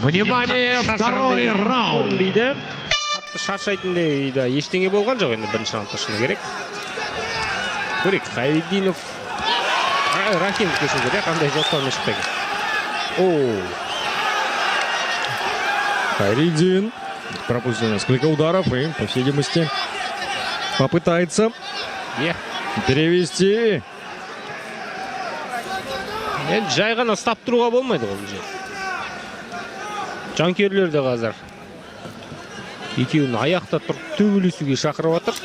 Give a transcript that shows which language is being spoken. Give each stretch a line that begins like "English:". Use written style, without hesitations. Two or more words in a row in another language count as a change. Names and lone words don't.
Russian: Внимание, второй раунд.
Kazakh: Дейді. Шаршайтындай да ештеңе болған жоқ енді бірінші раундта шыны керек. Көрейік, Хайриддинов Рахимов кешін керек, қандай жоспармен шықты екен.
Russian: Хайриддин пропустил несколько ударов и, по всей видимости, попытается перевести.
Kazakh: Енді жай ғана ұстап тұруға болмайды ол же. Жанкүйерлер де қазір екеуін аяқта тұрып төбелесуге шақырып отыр.